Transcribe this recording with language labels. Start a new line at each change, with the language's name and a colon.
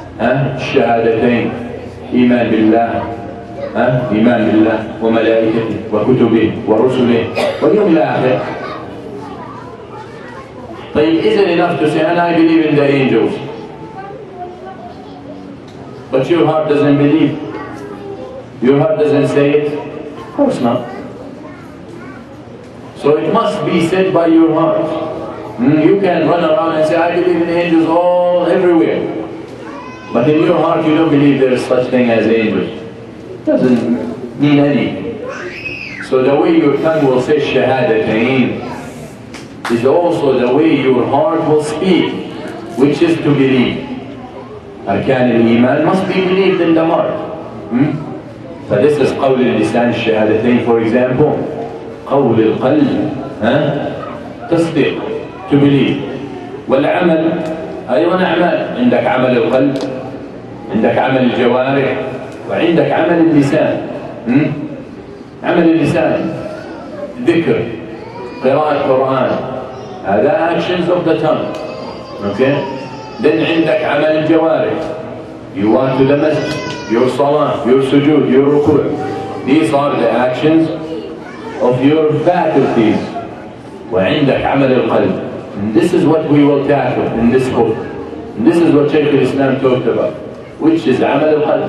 Arabic: الشهادتين إيمان بالله إيمان بالله وملائكته وكتبه ورسله واليوم الآخر. طيب,
English: is it enough to say, and I believe in the angels, but your heart doesn't believe? Your heart doesn't say it? Of course not. So it must be said by your heart. You can run around and say, I believe in angels all everywhere, but in your heart you don't believe there is such thing as angels. Doesn't mean anything. So the way your tongue will say shahadatain is also the way your heart will speak, which is to believe. Arkan al-Iman must be believed in the heart. So this is
Arabic: قول اللسان الشهادتين,
English: for example.
Arabic: قول القلب تصديق,
English: to believe.
Arabic: والعمل أيضا أعمال. عندك عمل القلب, عندك عمل الجوارح, وعندك عمل اللسان. عمل اللسان ذكر, قراءة القرآن, هذا
English: actions of the tongue. Okay? Then
Arabic: عندك عمل الجوارح.
English: You want to the masjid, your salah, your sujood, your ruku'. These are the actions of your faculties.
Arabic: وعندك عمل القلب.
English: And this is what we will tackle in this book. And this is what Shaykh al-Islam talked about, which is
Arabic: عمل القلب.